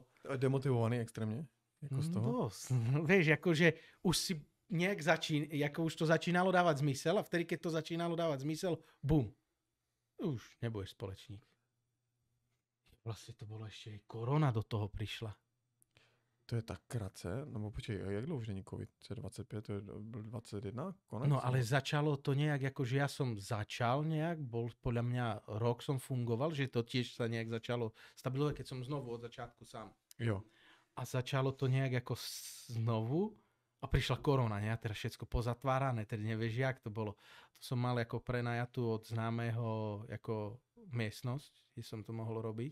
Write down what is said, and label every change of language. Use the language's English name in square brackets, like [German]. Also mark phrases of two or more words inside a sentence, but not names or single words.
[Slovak] Demotivovaný extrémne? [Czech] Jako z toho? [Slovak] Dosť. Vieš, akože už si nejak už to začínalo dávať zmysel a vtedy, keď to začínalo dávať zmysel, bum. [Czech] Už nebudeš společník. [Slovak] Vlastne to bolo ešte aj korona do toho prišla. [Czech] To je tak krátce, no počkej, jak dlouho už není COVID? 25, to je 21? Konec? [Slovak] No ale začalo to nejak, akože ja som začal nejak, bol podľa mňa rok som fungoval, že to tiež sa nejak začalo stabilizovať, keď som znovu od začiatku sám. [Czech] Jo. [Slovak] A začalo to nejak ako znovu a prišla korona, ne? A teraz všetko pozatvárané, teda nevieš, jak to bolo. To som mal ako prenajatú od známeho ako miestnosť, kde som to mohol robiť.